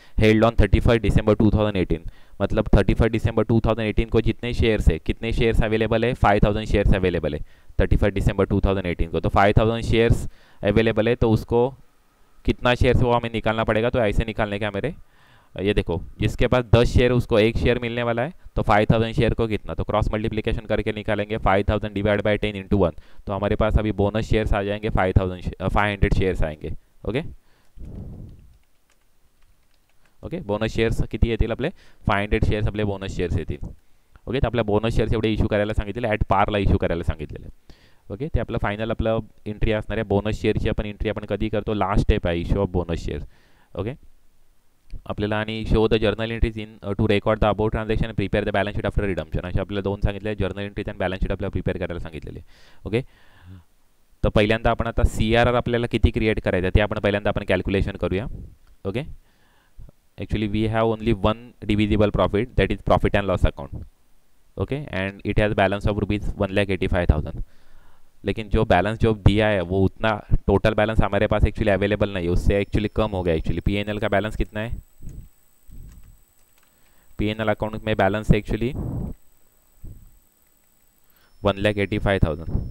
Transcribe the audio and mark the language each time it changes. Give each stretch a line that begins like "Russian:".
Hindi: Held on 31 दिसंबर 2018, मतलब 31 दिसंबर 2018 को जितने शेयर्स है, कितने शेयर्स अवेलेबल है, 5000 शेयर्स अवेलेबल है 31 दिसंबर 2018 को। तो 5000 शेयर्स अवेलेबल है, तो उसको कितना शेयर्स वो हमें निकालना पड़ेगा। तो ऐसे निकालने का मेरे, ये देखो जिसके पास 10 शेयर उसको एक शेयर मिलने वाला है, तो 5000 शेयर को कितना, तो क्रॉस मल्टीप्लिकेशन करके निकालेंगे 5000 डिवाइड बाई 10 इंटू 1। तो हमारे पास अभी बोनस शेयर्स आ जाएंगे 500 शेयर्स आएंगे।
Marathi: ओके ओके बोनस शेयर्स किती येतील आपले, 500 शेयर्स आपले बोनस शेयर्स येतील। ओके तर आपल्या बोनस शेअर्स एवढे इश्यू करायला सांगितलेले, ॲट पारला इश्यू करायला सांगितलेले। ओके ते आपलं फायनल आपलं एंट्री असणार आहे। बोनस शेअरची आपण एंट्री आपण कधी करतो, लास्ट स्टेप आहे issue of bonus shares. Okay आपल्याला आणि
English: show the journal entries in to record the about transaction, prepare the balance sheet after redemption,
Marathi: असे आपल्याला दोन सांगितले, जर्नल एंट्रीज आणि बॅलन्स शीट आपल्याला प्रिपेअर करायला सांगितलेले। ओके तर पहिल्यांदा आपण आता CRR आपल्याला किती क्रिएट करायचं ते आपण पहिल्यांदा आपण कॅल्क्युलेशन करूया।
English: Okay actually we have only one divisible profit, that is profit and loss account. okay and it has balance of rupees 1,85,000,
Hindi: लेकिन जो बैलेंस जो दिया है वो उतना टोटल बैलेंस हमारे पास एक्चुअली अवेलेबल नहीं है, उससे एक्चुअली कम हो गया। एक्चुअली PNL का बैलेंस कितना है, PNL अकाउंट में बैलेंस है एक्चुअली 1,85,000।